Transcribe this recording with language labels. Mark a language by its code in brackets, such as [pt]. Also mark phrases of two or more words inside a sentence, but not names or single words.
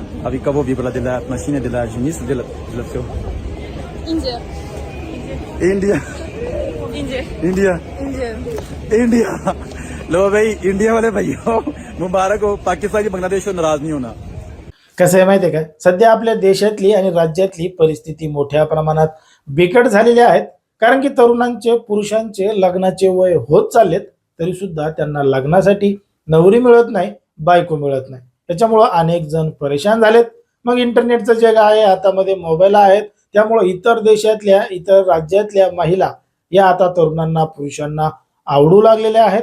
[ru] Abi кого выбрала для отношения для жениться для всего? Индия. [hi] इंडिया [ru] Индия. [hi] इंडिया [ru] Индия. [hi] इंडिया लो भाई इंडिया वाले भैया मुबारक हो पाकिस्तान बांग्लादेश को नाराज नहीं होना. [mr] कसं आहे माहिती आहे का, सध्या आपल्या देशातली आणि राज्यातली परिस्थिती मोठ्या प्रमाणात बिकट झालेली आहेत. कारण की तरुणांचे पुरुषांचे लग्नाचे वय होत चाललेत, तरी सुद्धा त्यांना लग्नासाठी नवरी मिळत नाही, बायको मिळत नाही. त्याच्यामुळं अनेक जण परेशान झालेत. मग इंटरनेटचं जग आहे, हातामध्ये मोबाईल आहेत, त्यामुळं इतर देशातल्या इतर राज्यातल्या महिला या आता तरुणांना पुरुषांना आवडू लागलेल्या आहेत.